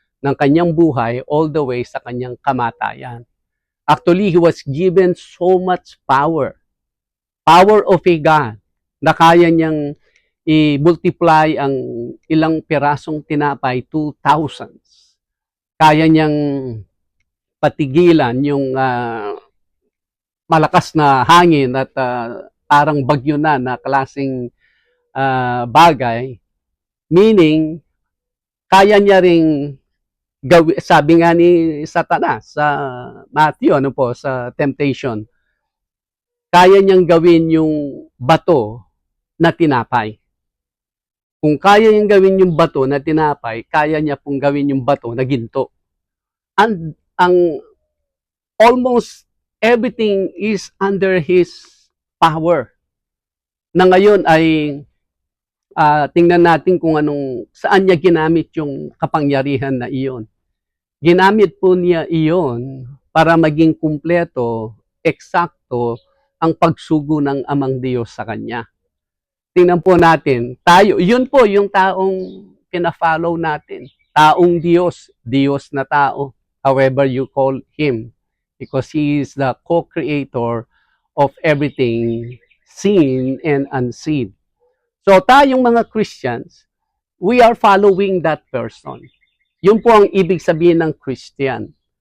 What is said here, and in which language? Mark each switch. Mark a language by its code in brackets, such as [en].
[tl] ng kanyang buhay [en] all the way [tl] sa kanyang kamatayan. [en] Actually, he was given so much power. Power of a God [tl] na kaya niyang i-multiply ang ilang pirasong tinapay [en] to thousands. [tl] Kaya niyang patigilan yung malakas na hangin at parang bagyo na klaseng bagay. Meaning, kaya niya ring sabi nga ni Satanas sa Matthew, sa temptation, kaya niyang gawin yung bato na tinapay. Kung kaya niyang gawin yung bato na tinapay, kaya niya pong gawin yung bato na ginto. [en] And ang almost everything is under His power. [tl] Na ngayon ay tingnan natin kung saan niya ginamit yung kapangyarihan na iyon. Ginamit po niya iyon para maging kumpleto, eksakto, ang pagsugo ng Amang Diyos sa Kanya. Tingnan po natin, yun po yung taong pina-follow natin. Taong Diyos, Diyos na tao, [en] however you call Him. Because He is the co-creator of everything seen and unseen. So [tl] tayong mga [en] Christians, we are following that person. [tl] Yun po ang ibig sabihin ng Christian.